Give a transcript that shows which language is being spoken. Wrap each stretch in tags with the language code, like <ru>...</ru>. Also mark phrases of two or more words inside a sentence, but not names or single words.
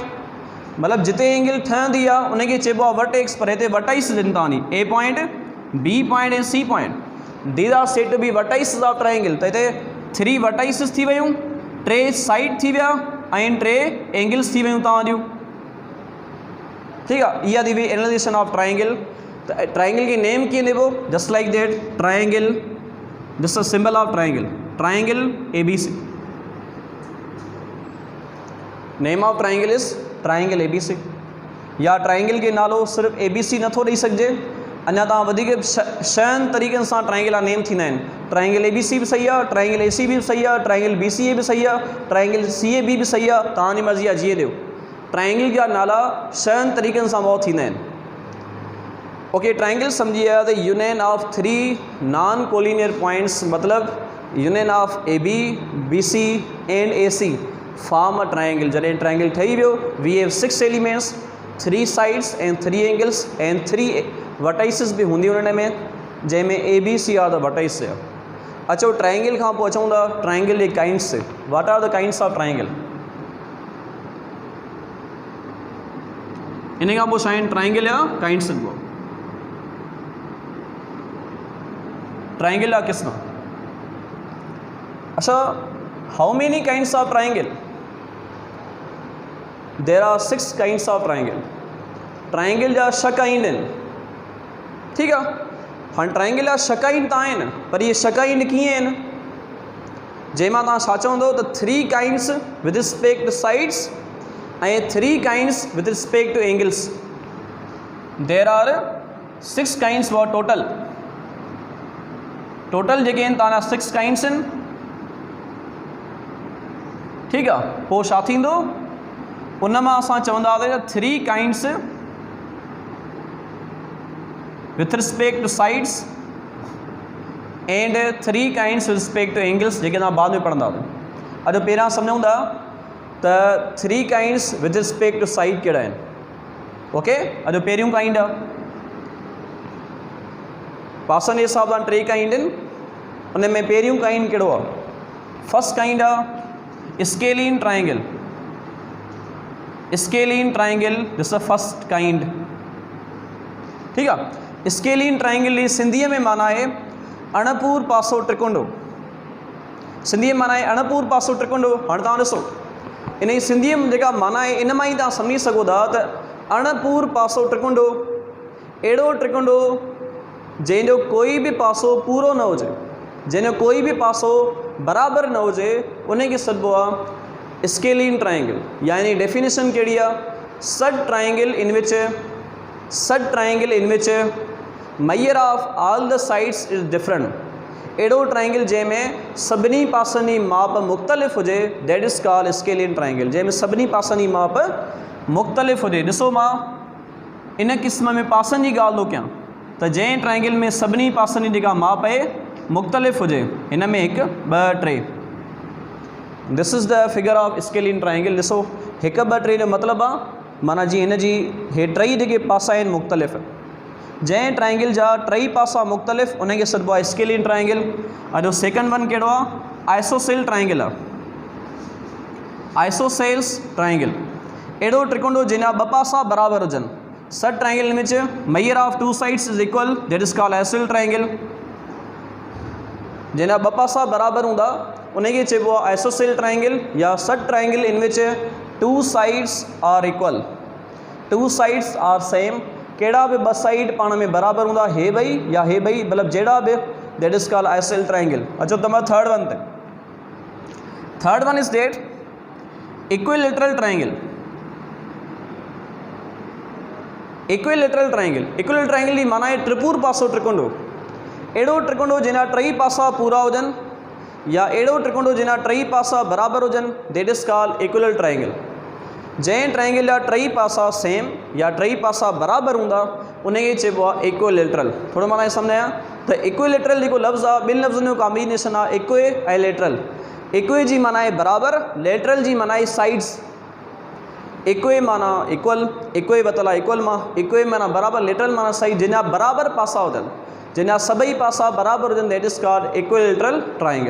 <sd>मतिलबु जिते एंगल ठहंदी आहे उनखे चइबो आहे वर्टेक्स, पर हिते वर्टाइसिस ॾिनी अथनि,</sd> <en>A point, B point and C point. These are said to be vertices of triangle.</en> <sd>त हिते 3 वर्टाइसिस थी वियूं, 3 साइड थी विया ऐं 3 एंगल्स थी वियूं तव्हां जूं, ठीक आहे। इहा थी वई</sd> <en>analyzation of triangle.</en> <sd>त ट्रायंगल खे नेम कीअं ॾिबो,</sd> <en>Just like that, triangle, this is symbol of triangle, triangle ABC. Name of triangle is triangle ABC.</en> <sd>या ट्रायंगल के नालो सिर्फ़ु ABC नथो ॾेई सघिजे, अञा तव्हां वधीक 6 तरीक़नि सां ट्रायंगल जा नेम थींदा आहिनि। ट्रायंगल ABC बि सही आहे, ट्रायंगल AC बि सही आहे, ट्रायंगल BCA बि सही आहे, ट्रायंगल CAB बि सही आहे, तव्हांजी मर्ज़ी आहे जीअं ॾियो। ट्रायंगल जा नाला 6 तरीक़नि सां बहुत थींदा आहिनि।</sd> <en>OK, triangle</en> <sd>सम्झी विया त</sd> <en>union of 3 non collinear points, मतिलबु union of AB, BC and AC form a triangle।</en> <sd>जॾहिं ट्रायंगल ठही वियो,</sd> <en>We have 6 elements, 3 sides and 3 angles and 3 vertices</en> <sd>बि हूंदियूं हुन में, जंहिंमें</sd> <en>ABC are the vertex आहे।</en> <sd>अचो ट्रायंगल खां पोइ अचूं था ट्रायंगल जे काइंड्स से।</sd> <en>What are the kinds of triangle?</en> <sd>इन खां पोइ छा आहिनि ट्रायंगल जा काइंड्स? ट्रायंगल जा क़िस्म। अच्छा,</sd> <en>How many kinds of triangle? There are 6 kinds of triangle.</en> <sd>ट्रायंगल जा 6 काइंड आहिनि, ठीक आहे। हाणे ट्रायंगल जा 6 काइंड त आहिनि, पर इहे 6 काइंड कीअं आहिनि, जंहिंमां तव्हां छा चवंदो त</sd> <en>3 kinds with respect to sides</en> <sd>ऐं</sd> <en>3 kinds with respect to angles. There are 6 kinds for total</en> <sd>जेके आहिनि तव्हांजा 6 काइंड्स आहिनि, ठीक आहे। पोइ छा थींदो, उन मां असां चवंदासीं त</sd> <en>3 kinds with respect to sides and 3 kinds with respect to angles,</en> <sd>जेके तव्हां बाद में पढ़ंदासीं। अॼु पहिरियां सम्झूं था त</sd> <en>3 kinds with respect to side</en> <sd>कहिड़ा आहिनि। ओके, अॼु पहिरियों काइंड आहे, पासनि जे हिसाब सां 3 काइंड आहिनि, उन में पहिरियों काइंड कहिड़ो आहे?</sd> <en>First kind आहे scalene triangle. Scalene triangle, this a first kind,</en> <sd>ठीक आहे।</sd> <en>scalene triangle</en> <sd>जी सिंधीअ में माना आहे अणपूर पासो त्रिकुंडो। सिंधीअ में माना आहे अणपूर पासो त्रिकुंडो। हाणे तव्हां ॾिसो, इन जी सिंधीअ में जेका माना आहे, इन मां ई तव्हां सम्झी सघो था त अणपूर पासो त्रिकुंडो अहिड़ो त्रिकुंडो जंहिंजो कोई बि पासो पूरो न हुजे, जंहिंजो कोई बि पासो बराबरि न हुजे, उनखे सॾिबो आहे</sd> <en>scalene triangle.</en> <sd>यानी डेफिनेशन कहिड़ी आहे?</sd> <en>Such triangle in which measure of all the sides is different</en> <sd>अहिड़ो ट्राइंगल जंहिंमें सभिनी पासनि जी माप मुख़्तलिफ़ हुजे,</sd> <en>That is called scalene triangle,</en> <sd>जंहिंमें सभिनी पासनि जी माप मुख़्तलिफ़ हुजे। ॾिसो मां इन क़िस्म में पासनि जी ॻाल्हि थो कयां त जंहिं ट्राइंगल में सभिनी पासनि जी जेका माप आहे मुख़्तलिफ़ हुजे, हिन में 1 2 3,</sd> <en>This is the figure of scalene triangle.</en> <sd>ॾिसो 1 2 3 जो मतिलबु आहे माना जी हिन जी हे टई जेके पासा आहिनि मुख़्तलिफ़, जंहिं ट्राइंगल जा टई पासा मुख़्तलिफ़ उनखे सॾिबो आहे</sd> <en>scalene triangle.</en> <sd>जो</sd> <en>second one</en> <sd>कहिड़ो आहे?</sd> <en>isosceles triangle</en> <sd>आहे।</sd> <en>isosceles triangle</en> <sd>अहिड़ो त्रिकोण जिन जा 2 पासा बराबरि हुजनि,</sd> <en>Such triangle which measure of 2 sides is equal, that is called isosceles triangle.</en> <sd>जिन जा 2 पासा बराबरि हूंदा उनखे चइबो आहे</sd> <en>isosceles triangle या such triangle in which 2 sides are equal, 2 sides are same।</en> <sd>कहिड़ा बि 2 साइड पाण में बराबरि हूंदा, हे ॿई या हे ॿई, मतिलबु जहिड़ा बि,</sd> <en>That is called isosceles triangle.</en> <sd>अचो त मां</sd> <en>third one ते, third one is that equilateral triangle। equilateral triangle, equilateral triangle</en> <sd>जी माना आहे त्रिपुर पासो त्रिकोण, अहिड़ो त्रिकोण जिन जा 3 पासा पूरा हुजनि या अहिड़ो त्रिकोण जिन जा 3 पासा बराबरि हुजनि,</sd> <en>That is called equilateral triangle.</en> <sd>जंहिं ट्राइंगल जा 3 पासा सेम या 3 पासा बराबरि हूंदा उनखे चइबो आहे इक्विलेटरल। थोरो माना सम्झायां त इक्विलेटरल जेको लफ़्ज़ आहे, ॿिनि लफ़्ज़नि जो कॉम्बिनेशन आहे इक्वे ऐं लेटरल। इक्वे जी माना आहे बराबरि, लेटरल जी माना आहे साइड्स। इक्वे माना इक्वल, इक्वे वतल आहे इक्वल मां, इक्वे माना बराबरि, लेटरल माना साइड, जिन जा बराबरि पासा हुजनि, जिन जा सभई पासा बराबरि हुजनि,</sd> <en>That is called equilateral triangle.</en>